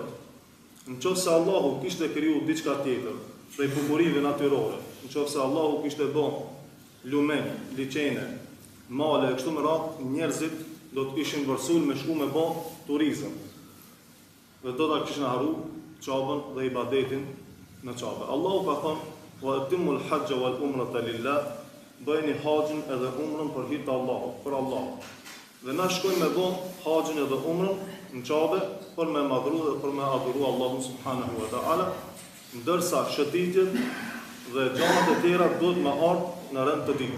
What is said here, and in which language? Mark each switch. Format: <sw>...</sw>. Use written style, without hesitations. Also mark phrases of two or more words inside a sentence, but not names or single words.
<sq>Nëse Allahu kishte kriju diçka tjetër, prej bukurive natyrore, nëse Allahu kishte bën lumen, liçene, male, kështu me radhë, njerëzit do të ishin vërsul me shku me bë turizëm. Dhe do ta kishin harru çabën dhe ibadetin në çabë. Allahu ka thënë:</sq> <ar>"وأتموا الحج والعمرة لله",</ar> <sq>bëjeni haxhin edhe umrën për hir të Allahut, për Allah. Dhe na shkojmë me bë haxhin edhe umrën në çabë për me madhru dhe për me adhuru Allahun</sq> <ar>سبحانه وتعالى,</ar> <sq>ndërsa shëtitjet dhe gjanat e tjera duhet me ardhë në rend të ditës.</sq>